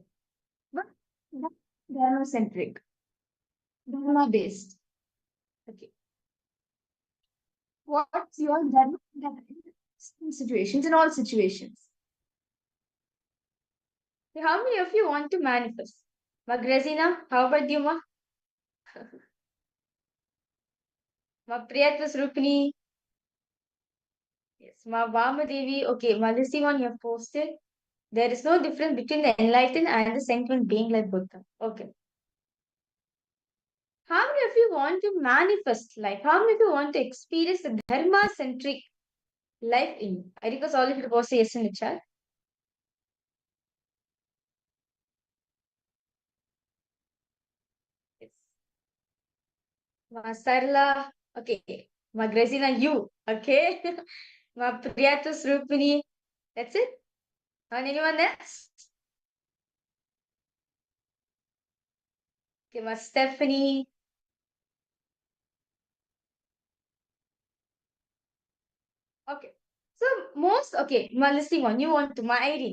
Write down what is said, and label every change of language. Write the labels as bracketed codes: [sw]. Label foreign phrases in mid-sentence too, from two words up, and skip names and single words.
[en] But dharma centric, dharma based. Okay. What's your dharma in situations, in all situations? Okay, how many of you want to manifest? Magrazina, how about you, Ma? Ma Priyatva Rupini. Yes, Ma Vamadevi. Okay, Ma this one you have posted. There is no difference between the enlightened and the sentient being like Buddha. Okay. How many of you want to manifest life? How many of you want to experience the dharma centric life in you? I request all of you to post a yes in the chat. Yes. Ma Sarla. Okay. Ma Grazina, you. Okay. Ma Priyata Srupini. That's it. And anyone else? Okay, Ma Stephanie. Okay. So most okay, my listening one, you want to my Irene.